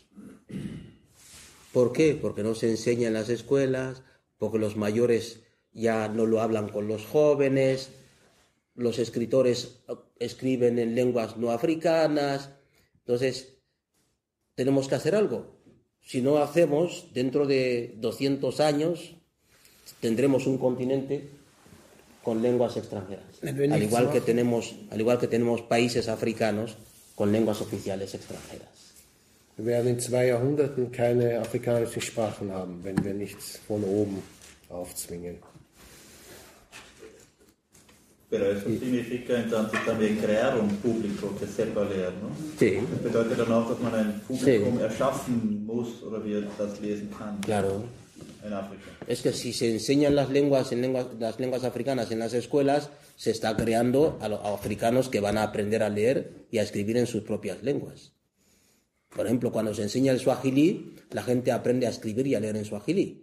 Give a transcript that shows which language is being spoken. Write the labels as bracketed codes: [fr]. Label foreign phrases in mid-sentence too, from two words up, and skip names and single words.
[es] ¿Por qué? Porque no se enseña en las escuelas, porque los mayores ya no lo hablan con los jóvenes, los escritores escriben en lenguas no africanas. Entonces, tenemos que hacer algo. Si no hacemos, dentro de 200 años, tendremos un continente con lenguas extranjeras. Al igual que tenemos países africanos con lenguas oficiales extranjeras. [de] Wir werden in 2 Jahrhunderten keine afrikanischen Sprachen haben, wenn wir nichts von oben aufzwingen. [es] Pero eso significa entonces también crear un público que sepa leer, ¿no? Sí. [de] Das bedeutet dann auch, dass man ein Publikum erschaffen muss oder wie das lesen kann. [es] Claro. En África. Es que si se enseñan las lenguas africanas en las escuelas, se está creando a africanos que van a aprender a leer y a escribir en sus propias lenguas. Por ejemplo, cuando se enseña el suajilí, la gente aprende a escribir y a leer en suajilí.